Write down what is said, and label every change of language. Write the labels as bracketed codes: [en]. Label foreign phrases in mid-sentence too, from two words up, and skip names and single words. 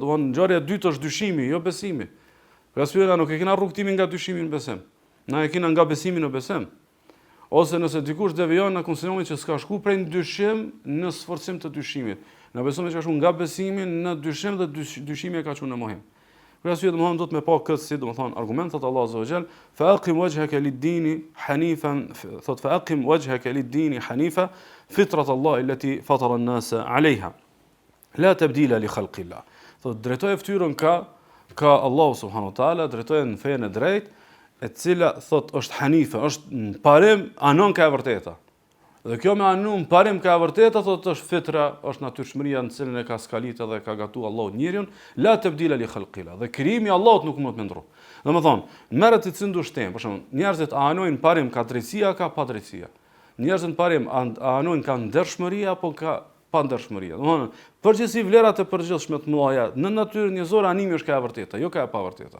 [sq] Domethënë ngjarja e dytë është dyshimi, jo besimi. Për arsye nuk e kena rrugtimin nga dyshimi në besim. Na e kena nga besimi në besim. Ose nëse dikush devijon na konsiderojmë që s'ka shku prej dyshim në sforcim të dyshimit. Na besojmë që ka shku nga besimi në dyshim dhe dyshimi e ka qenë në mohim. Për arsye domethënë do të më pa këtë si domethënë argumentat [ar] الله عز وجل فأقم وجهك للدين حنيفا, thot فأقم وجهك للدين حنيفا فطرت الله التي فطر الناس عليها. لا تبديل لخلق الله. [sq] Thot drejtoje fytyrën ka Allah [ar] سبحانه وتعالى, [sq] drejtoje në fenë e drejtë, e cila thot është hanife, është në parim anon ka e vërteta. Dhe kjo me anon parim ka e vërteta, thot është fitra, është natyrshmëria në cilën e ka skalitë dhe ka gatuar Allahu njeriun, [ar] لا تبديل لخلق الله. [sq] Dhe krijimi i Allahut nuk mund të ndrojë. Domethënë, merret i cindu shtem, për shembull, njerëzit a anojnë parim ka drejtësia, ka pa drejtësia. Njerëzit parim a anojnë ka ndershmëria apo ka pa ndershmëria. Domethënë, përgjithësi vlerat e përgjithshme të mëdha në natyrën njerëzore animi është ka e vërteta, jo ka e pa vërteta.